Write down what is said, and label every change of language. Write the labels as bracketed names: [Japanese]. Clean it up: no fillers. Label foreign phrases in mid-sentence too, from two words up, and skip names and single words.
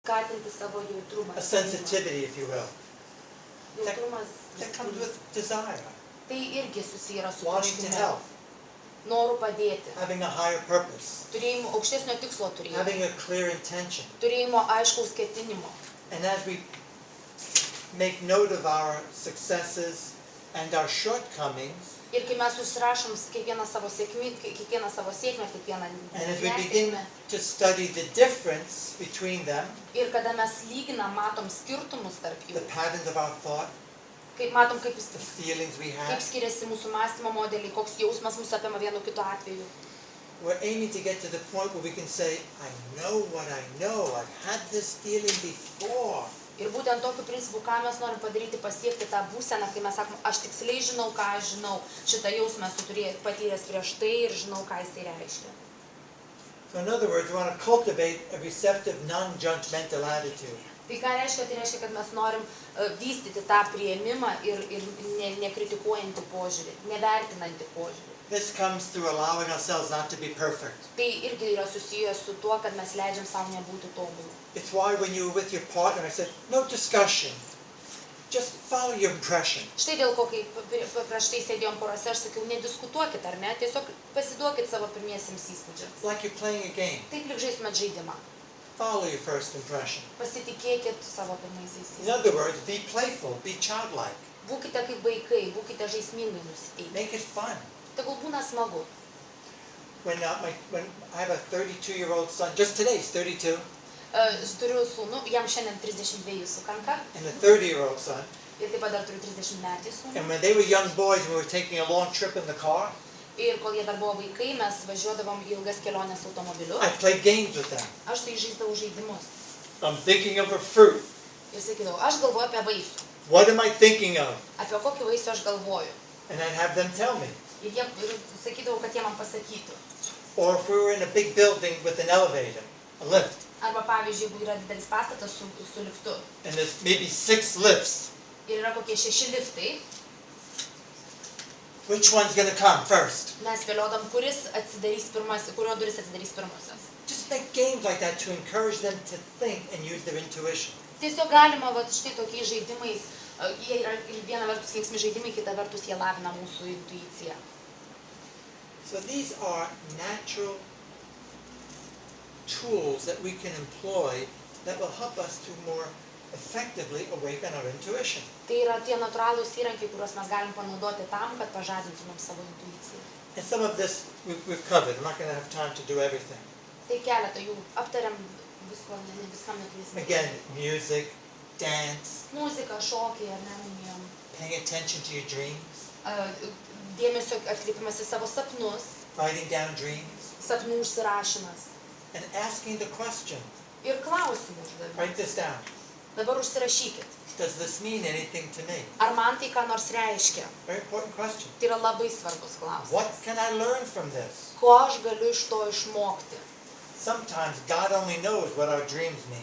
[Lithuanian] Skatinti savo jautrumą. [English] A sensitivity, if you will. [Lithuanian] Jautrumas. [English] That comes with desire, [Lithuanian] Tai irgi susiję su [English] wanting to [Lithuanian] troškimu. [English] help, [Lithuanian] Noru padėti. [English] having a higher purpose, [Lithuanian] Turėjimo aukštesnio tikslo turėjimo. [English] having a clear intention. [Lithuanian] Turėjimo aiškaus ketinimo. [English] And as we make note of our successes and our shortcomings, [Lithuanian] Ir kai mes užsirašom kiekvieną savo sėkmę, kiekvieną [English] and as we begin [Lithuanian] nesėkmę, [English] to study the difference between them, [Lithuanian] ir kada mes lyginam, matom skirtumus tarp [English] the [Lithuanian] jų, [English] patterns of our thought, [Lithuanian] kaip matom, kaip [English] the feelings we have, [Lithuanian] skiriasi mūsų mąstymo modeliai, koks jausmas mūsų apima vienu kitu atveju. [English] we're aiming to get to the point where we can say, I know what I know, I've had this feeling before. [Lithuanian] Ir būtent tokiu principu, ką mes norim padaryti, pasiekti tą būseną, kai mes sakom, aš tiksliai žinau, ką aš žinau, šitą jausmą esu patyręs prieš tai ir žinau, ką jisai reiškia. [English] So in other words, we want to cultivate a receptive, non-judgmental attitude. [Lithuanian] Tai ką reiškia? Tai reiškia, kad mes norim vystyti tą priėmimą ir nekritikuojantį požiūrį, nevertinantį požiūrį. [English] This comes through allowing ourselves not to be perfect. [Lithuanian] Tai irgi yra susijęs su tuo, kad mes leidžiam savo nebūti tobulų. [English] It's why when you were with your partner, I said, no discussion. Just follow your impression. [Lithuanian] Štai dėl ko, kai prieš tai sėdėjom porose, aš sakiau, nediskutuokit, ar ne? Tiesiog pasiduokit savo pirmiesiems įspūdžiams. [English] Like you're playing a game. [Lithuanian] Taip lyg žaistumėt žaidimą. [English] Follow your first impression. [Lithuanian] Pasitikėkit savo pirmaisiais [English] In [Lithuanian] įspūdžiais. [English] other words, be playful, be childlike. [Lithuanian] Būkite kaip vaikai, būkite žaismingai nusiteikę. [English] Make it fun. [Lithuanian] Tegul būna smagu. [English] When I have a 32-year-old son, just today he's 32, [Lithuanian] Aš turiu sūnų, jam šiandien 32 sukanka, [English] and a 30-year-old son. [Lithuanian] ir taip pat dar turiu 30 metį sūnų. [English] And when they were young boys, we were taking a long trip in the car, [Lithuanian] Ir kol jie dar buvo vaikai, mes važiuodavom į ilgas keliones automobiliu. [English] I played games with them. [Lithuanian] Aš su jais žaisdavau žaidimus. [English] I'm thinking of a fruit. [Lithuanian] Ir sakydavau, aš galvoju apie vaisių. [English] What am I thinking of? [Lithuanian] Apie kokį vaisių aš galvoju. [English] And I'd have them tell me. [Lithuanian] Ir sakydavau, kad jie man pasakytų. [English] Or if we were in a big building with an elevator, a lift, [Lithuanian] Arba pavyzdžiui, jeigu yra didelis pastatas su liftu. [English] and there's maybe 6 lifts, [Lithuanian] Ir yra kokie 6 liftai. [English] which one's going to come first? [Lithuanian] Mes spėliodam, kurio duris atsidarys pirmasis. [English] Just make games like that to encourage them to think and use their intuition. [Lithuanian] Tiesiog galima, štai tokiais žaidimais, jie yra viena vertus linksmi žaidimai, kita vertus jie lavina mūsų intuiciją. [English] So these are natural tools that we can employ that will help us to more effectively awaken our intuition. [Lithuanian] Tai yra tie natūralūs įrankiai, kuriuos mes galim panaudoti tam, kad pažadintumėm savo intuiciją. [English] And some of this we've covered. I'm not going to have time to do everything. [Lithuanian] Tai keletą jų aptariam viskam neklysime. [English] Again, music, dance, [Lithuanian] Muzika, šokiai, ar ne, minėjom. [English] paying attention to your dreams, [Lithuanian] Dėmesio atkreipimas į savo sapnus, [English] writing down dreams, [Lithuanian] sapnų užsirašymas [English] and asking the question. [Lithuanian] ir klausimų uždavimas. [English] Write this down. [Lithuanian] Dabar užsirašykit. [English] Does this mean anything to me? [Lithuanian] Ar man tai ką nors reiškia? [English] Very important question. [Lithuanian] Tai yra labai svarbus klausimas. [English] What can I learn from this? [Lithuanian] Ko aš galiu iš to išmokti? [English] Sometimes God only knows what our dreams mean.